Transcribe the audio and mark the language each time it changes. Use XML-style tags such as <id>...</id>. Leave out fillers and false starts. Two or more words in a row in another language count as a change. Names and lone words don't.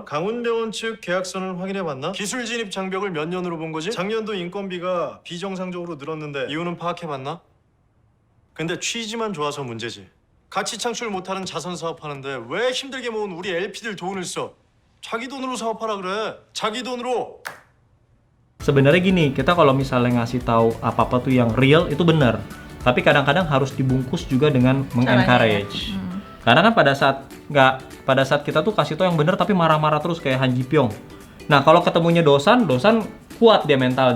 <ko>강훈병원 측 계약서는 확인해봤나? 기술 진입 장벽을 몇 년으로 본 거지? 작년도 인건비가 비정상적으로 늘었는데 이유는 파악해봤나? 근데 취지만 좋아서 문제지. 가치 창출 못하는 자선 사업하는데 왜 힘들게 모은 우리 LP들 돈을 써? 자기 돈으로 사업하라 그래. 자기 돈으로.</ko> <id>Sebenarnya gini, kita kalau misalnya ngasih tahu apa-apa tuh yang real itu benar. Tapi kadang-kadang harus dibungkus juga dengan mengencourage. Karena kan pada saat kita tuh kasih tahu yang benar tapi marah-marah terus kayak Han Ji Pyong. Nah, kalau ketemunya dosan kuat dia mentalnya.</id>